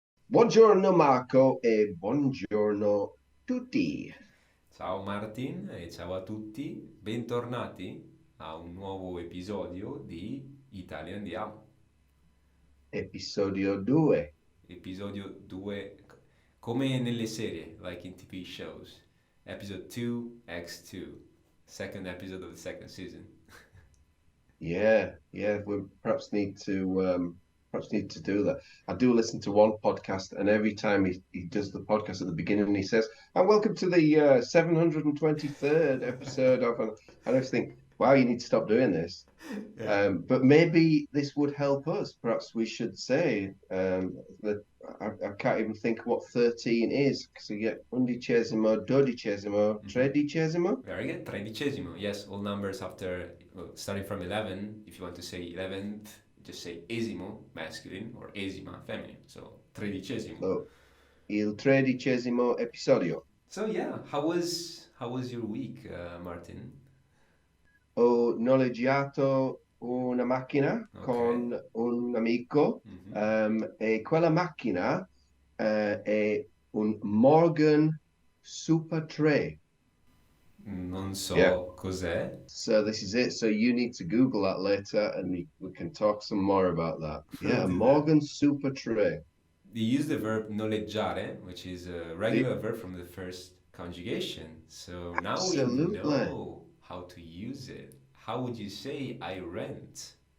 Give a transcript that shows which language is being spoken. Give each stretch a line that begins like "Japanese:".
Italian: Buongiorno Marco e buongiorno tutti. Ciao Martin e ciao a tutti, bentornati a un nuovo episodio di ItaliAndiamo. Episodio 2. Episodio 2, come nelle serie,
English: like in TV shows. Episode 2, X2, second episode of the second season. Yeah, we perhaps need to do that. I do listen to one podcast, and every time he does the podcast at the beginning, he says, "And welcome to the 723rd episode of," and I just think, wow, you need to stop doing this. Yeah. But maybe this would help us. Perhaps we should say that I can't even think what 13 is because you get
Italian: undicesimo, dodicesimo, Mhm. tredicesimo.
English: Very good. Tredicesimo. Yes, all numbers after, well, starting from 11. If you want to say 11th, just say esimo, masculine, or esima, feminine. So, tredicesimo.
Italian: So, il tredicesimo episodio.
English: So, yeah, how was your week, Martin?
Italian: Ho noleggiato una macchina
English: Okay.
Italian: con un amico Mhm. e quella macchina è un Morgan Super 3. Non so cos'è.
English: So this is it. So you need to Google that later and we can talk some more about that. We'll Yeah, do that. Morgan Super Tray. They use the verb noleggiare, which is a The, regular verb from the first conjugation. So now we absolutely. know how to use it. How would you say I rent?